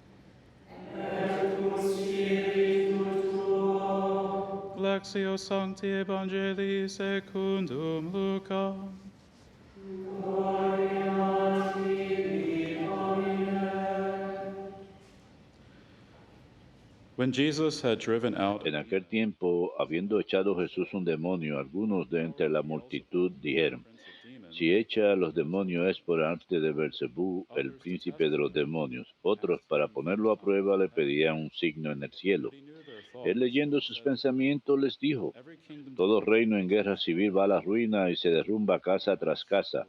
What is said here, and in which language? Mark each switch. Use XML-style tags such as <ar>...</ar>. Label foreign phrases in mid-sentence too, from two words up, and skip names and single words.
<la>Lectio Sancti Evangelii secundum Lucam.</la> <en>When Jesus had driven out</en> <es>En aquel tiempo, habiendo echado Jesús un demonio, algunos de entre la multitud dijeron: Si echa a los demonios es por arte de Belcebú, el príncipe de los demonios. Otros, para ponerlo a prueba, le pedían un signo en el cielo. Él, leyendo sus pensamientos, les dijo: Todo reino en guerra civil va a la ruina y se derrumba casa tras casa.</es>